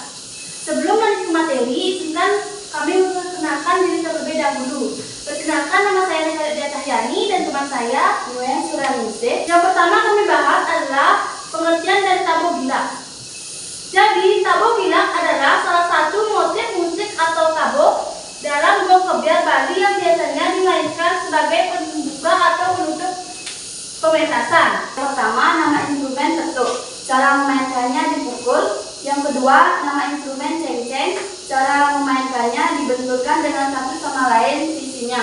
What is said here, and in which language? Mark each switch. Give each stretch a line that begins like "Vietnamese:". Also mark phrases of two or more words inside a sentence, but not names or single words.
Indonesian: Sebelum lanjut ke materi, izinkan kami memperkenalkan diri terlebih dahulu. Perkenalkan, nama saya Nisa Tahyani dan teman saya Noen Suraningsih. Yang pertama kami bahas adalah pengertian dari tabur gila. Jadi, tabur gila adalah salah satu motif musik atau tabur dalam gong kebiar Bali yang biasanya dimainkan sebagai pembuka atau penutup pementasan. Yang pertama, nama instrumen petuk. Cara memainkannya dipukul. Yang kedua, nama instrumen cengceng. Cara memainkannya dibenturkan dengan satu sama lain sisinya.